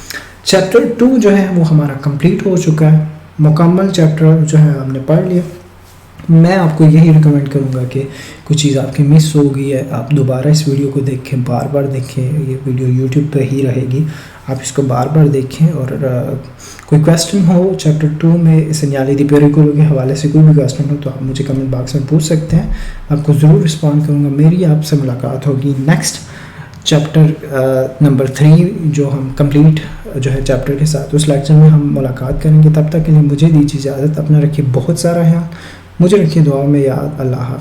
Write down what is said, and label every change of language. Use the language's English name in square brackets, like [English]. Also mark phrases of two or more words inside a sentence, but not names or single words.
[Hindi] चैप्टर 2 जो है वो हमारा कंप्लीट हो चुका है, मुकम्मल चैप्टर जो है हमने पढ़ लिया। मैं आपको यही रिकमेंड करूँगा कि कुछ चीज़ आपकी मिस हो गई है, आप दोबारा इस वीडियो को देखें, बार बार देखें। ये वीडियो यूट्यूब पे ही रहेगी, आप इसको बार बार देखें। और कोई क्वेश्चन हो चैप्टर 2 में [Italian] segnali di pericolo [Hindi] के हवाले से कोई भी क्वेश्चन हो तो आप मुझे [English] comment box [Hindi] में पूछ सकते हैं, आपको ज़रूर रिस्पॉन्ड करूँगा। मेरी आपसे मुलाकात होगी [English] next chapter number [Hindi] 3 जो हम कंप्लीट जो है चैप्टर के साथ, उस लेक्चर में हम मुलाकात करेंगे। तब तक के लिए मुझे दीजिए इजाज़त, अपना रखिए बहुत सारा ख्याल, मुझे रखिए दुआ में याद।